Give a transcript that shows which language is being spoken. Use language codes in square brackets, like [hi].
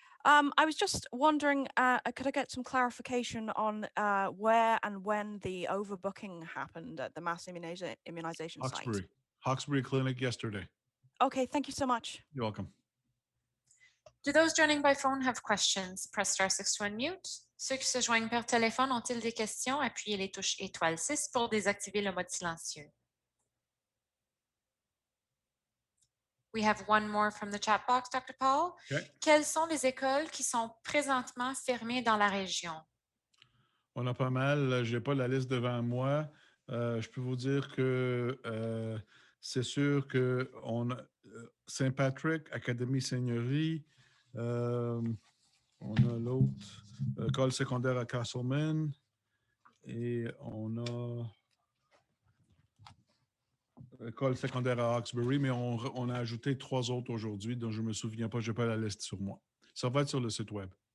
[en] I was just wondering, could I get some clarification on where and when the overbooking happened at the mass immunization site? Hawkesbury Clinic yesterday. Okay, thank you so much. You're welcome. Do those joining by phone have questions? Press star 6 to unmute. [fr] Ceux qui se joignent par téléphone ont-ils des questions? Appuyez les touches étoile 6 pour désactiver le mode silencieux. [en] We have one more from the chat box, Dr. Paul. Okay. [fr] Quelles sont les écoles qui sont présentement fermées dans la région? On a pas mal. Je n'ai pas la liste devant moi. Je peux vous dire que c'est sûr que on a Saint-Patrick, Académie Seigneurie, on a l'autre, école secondaire à Castleman, et on a école secondaire à Hawkesbury, mais on a ajouté 3 autres aujourd'hui dont je ne me souviens pas. Je n'ai pas la liste sur moi. Ça va être sur le site web.